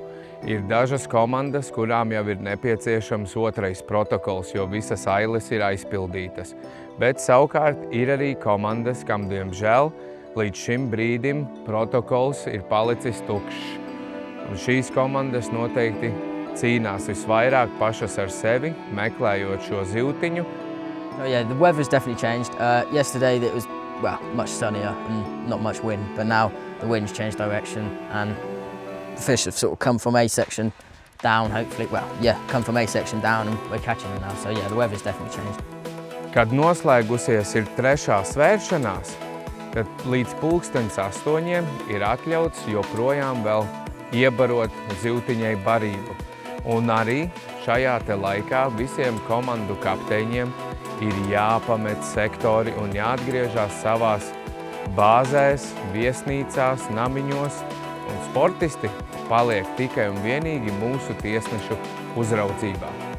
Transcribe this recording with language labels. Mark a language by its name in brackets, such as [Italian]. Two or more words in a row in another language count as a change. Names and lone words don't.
[Latvian] Ir dažas komandas, kurām jau ir nepieciešams otrais protokols, jo visas ailes ir aizpildītas. Bet savukārt ir arī komandas, kam diemžēl līdz šim brīdim protokols ir palicis tukšs. Un šīs komandas noteikti cīnās visvairāk pašas ar sevi, meklējot šo zivtiņu. [English] Oh yeah, the weather's definitely changed. Yesterday it was much sunnier and not much wind, but now the wind's changed direction and the fish have sort of come from A section down, hopefully. Come from A section down and we're catching them now. So yeah, the weather's definitely changed. [Latvian] Kad noslēgusies ir trešā svēršanās, tad līdz 8:00 ir atļauts joprojām vēl iebarot zivtiņai barību. Un arī šajā te laikā visiem komandu kapteiņiem ir jāpamet sektori un jāatgriežās savās bāzēs, viesnīcās, namiņos, un sportisti paliek tikai un vienīgi mūsu tiesnešu uzraudzībā.